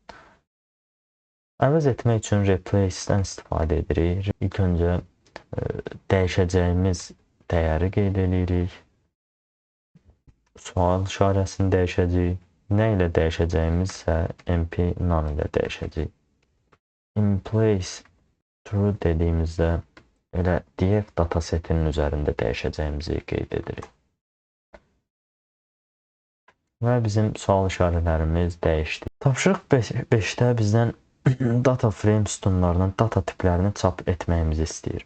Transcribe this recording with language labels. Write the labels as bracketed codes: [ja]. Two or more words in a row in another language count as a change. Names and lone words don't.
[az] Əvəz etmək üçün replace-dən istifadə edirik. İlk öncə dəyişəcəyimiz dəyəri qeyd edirik. Sual işarəsini dəyişəcəyik. Nə ilə dəyişəcəyimiz isə MP none ilə dəyişəcəyik. [en] In place true [az] dediyimizdə elə df datasetinin üzərində dəyişəcəyimizi qeyd edirik. Və bizim sual işarələrimiz dəyişdi. Tapşırıq 5-də bizdən [en] data frame [az] sütunlarının data tiplərini çap etməyimizi istəyir.